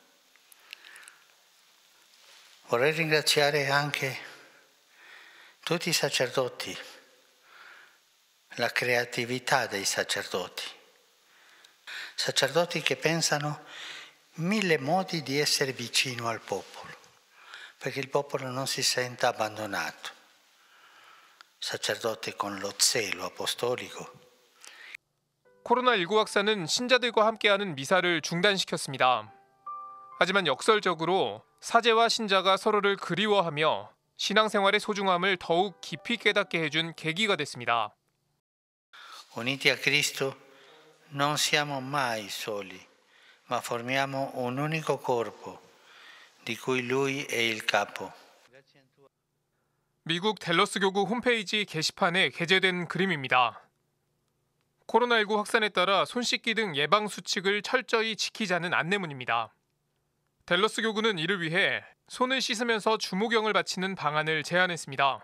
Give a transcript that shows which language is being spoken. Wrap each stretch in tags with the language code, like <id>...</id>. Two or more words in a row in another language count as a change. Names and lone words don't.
<it>Vorrei ringraziare anche tutti i sacerdoti, la creatività dei sacerdoti. Sacerdoti che pensano mille modi di essere vicino al popolo, perché il popolo non si senta abbandonato. Sacerdoti con lo zelo apostolico.</it> <ko>코로나19 확산은 신자들과 함께하는 미사를 중단시켰습니다. 하지만 역설적으로 사제와 신자가 서로를 그리워하며 신앙생활의 소중함을 더욱 깊이 깨닫게 해준 계기가 됐습니다.</ko> <it>Uniti a Cristo non siamo mai soli, ma formiamo un unico corpo, di cui Lui è il capo.</it> <ko>미국 댈러스 교구 홈페이지 게시판에 게재된 그림입니다. 코로나19 확산에 따라 손 씻기 등 예방 수칙을 철저히 지키자는 안내문입니다. 댈러스 교구는 이를 위해 손을 씻으면서 주모경을 바치는 방안을 제안했습니다.</ko>